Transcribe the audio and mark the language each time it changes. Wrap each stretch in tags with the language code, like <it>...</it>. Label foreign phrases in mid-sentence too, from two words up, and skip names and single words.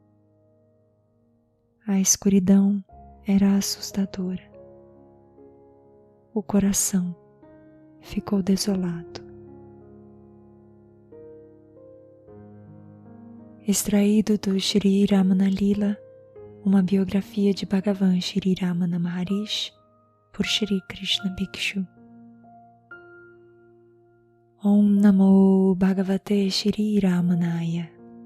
<pt>A escuridão era assustadora. O coração ficou desolado. Extraído do Shri Ramana Lila, uma biografia de Bhagavan Shri Ramana Maharishi, por Shri Krishna Bhikshu.</pt> <sa>ॐ नमो भगवते श्री रमणाय.</sa>